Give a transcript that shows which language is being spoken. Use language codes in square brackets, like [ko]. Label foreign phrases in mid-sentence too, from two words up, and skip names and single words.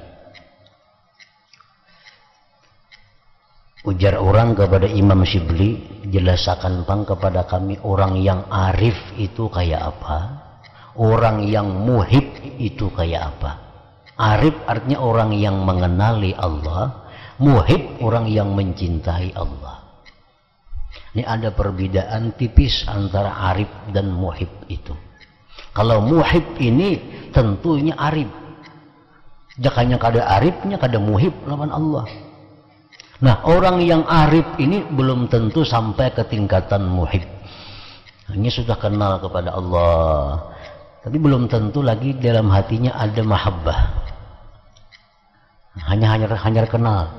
[id] Ujar orang kepada Imam Syibli, jelaskan bang kepada kami orang yang arif itu kayak apa, orang yang muhib itu kayak apa. Arif artinya orang yang mengenali Allah, muhib orang yang mencintai Allah. Ini ada perbedaan tipis antara arif dan muhib itu. Kalau muhib ini tentunya arif, [bjn] jakanya kada arifnya kada muhib lawan [id] Allah. Nah, orang yang arif ini belum tentu sampai ke tingkatan muhib. Hanya sudah kenal kepada Allah, tapi belum tentu lagi dalam hatinya ada mahabbah. Hanya kenal.